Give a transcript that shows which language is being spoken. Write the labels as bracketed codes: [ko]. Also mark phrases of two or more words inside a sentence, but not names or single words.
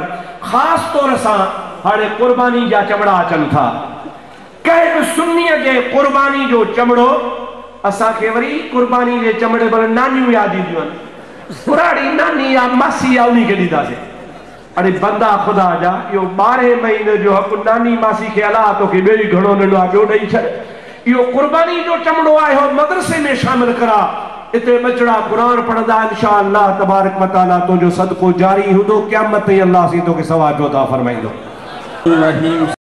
[sd] ख़ासि तौर सां हाणे कुर्बानी जा चमड़ा अचनि था, कंहिं बि सुन्नीअ जे कुर्बानी जो चमड़ो असांखे वरी कुर्बानी जे चमड़े भले नानियूं यादि ईंदियूं आहिनि, पुराणी नानी या मासी आहे उन्ही खे ॾींदासीं। अरे बंदा ख़ुदा जा इहो 12 महीने जो हक़ नानी मासी खे अलाह तोखे ॿियो ई घणो नंढो आहे ॿियो ॾेई छॾ। इहो कुर्बानी जो चमड़ो आहे, हो मदरसे में शामिल करा। इते बचड़ा कुरान पढ़ंदा [ar] إن شاء الله تبارك وتعالى [sd] तुंहिंजो सदको जारी हूंदो, क़यामत ताईं अल्लाह सी तोखे सवाब अता फरमाईंदो।